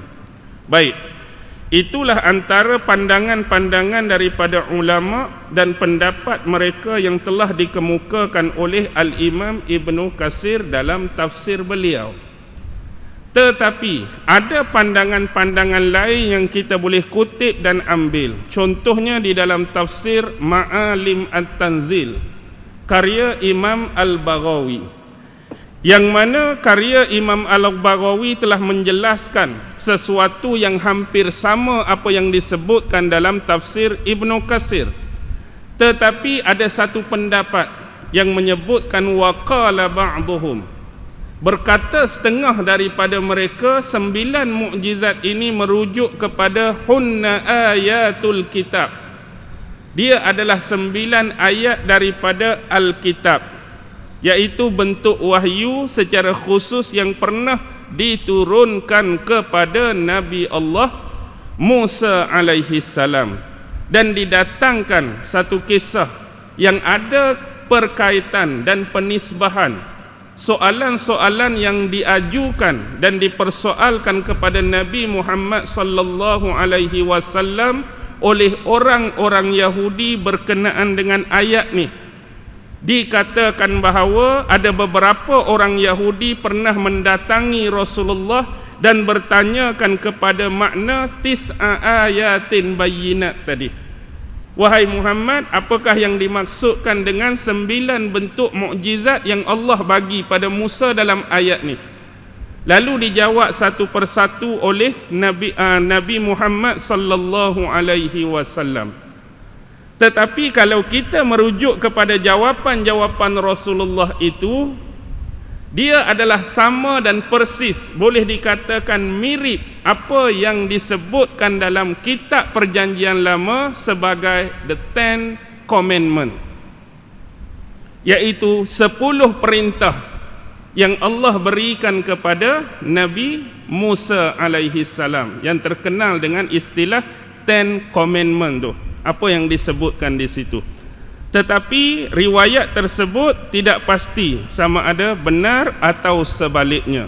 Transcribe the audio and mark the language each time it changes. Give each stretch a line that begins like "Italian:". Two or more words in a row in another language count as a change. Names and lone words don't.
Malay: Baik, itulah antara pandangan-pandangan daripada ulama dan pendapat mereka yang telah dikemukakan oleh Al-Imam Ibnu Katsir dalam tafsir beliau. Tetapi ada pandangan-pandangan lain yang kita boleh kutip dan ambil. Contohnya di dalam tafsir Ma'alim At-Tanzil karya Imam Al-Baghawi, yang mana karya Imam Al-Baghawi telah menjelaskan sesuatu yang hampir sama apa yang disebutkan dalam tafsir Ibnu Katsir. Tetapi ada satu pendapat yang menyebutkan
Arabic: وقال بعضهم,
Malay: berkata setengah daripada mereka 9 mukjizat ini merujuk kepada
Arabic: هن آيات الكتاب.
Malay: Dia adalah 9 ayat daripada Al-Kitab. yaitu bentuk wahyu secara khusus yang pernah diturunkan kepada Nabi Allah Musa
Arabic: عليه السلام,
Malay: dan didatangkan satu kisah yang ada perkaitan dan penisbahan soalan-soalan yang diajukan dan dipersoalkan kepada Nabi Muhammad
Arabic: صلى الله عليه وسلم
Malay: oleh orang-orang Yahudi berkenaan dengan ayat ni. Dikatakan bahawa ada beberapa orang Yahudi pernah mendatangi Rasulullah dan bertanyakan kepada makna
Arabic: تسع آيات بينات
Malay: tadi. Wahai Muhammad, apakah yang dimaksudkan dengan 9 bentuk mukjizat yang Allah bagi pada Musa dalam ayat ni? Lalu dijawab satu persatu oleh Nabi Muhammad
Arabic: صلى الله عليه وسلم.
Malay: Tetapi kalau kita merujuk kepada jawapan-jawapan Rasulullah itu, dia adalah sama dan persis, boleh dikatakan mirip apa yang disebutkan dalam kitab Perjanjian Lama sebagai the 10 Commandment, iaitu 10 perintah yang Allah berikan kepada Nabi Musa
Arabic: عليه السلام,
Malay: yang terkenal dengan istilah 10 Commandment tu, apa yang disebutkan di situ. Tetapi riwayat tersebut tidak pasti sama ada benar atau sebaliknya.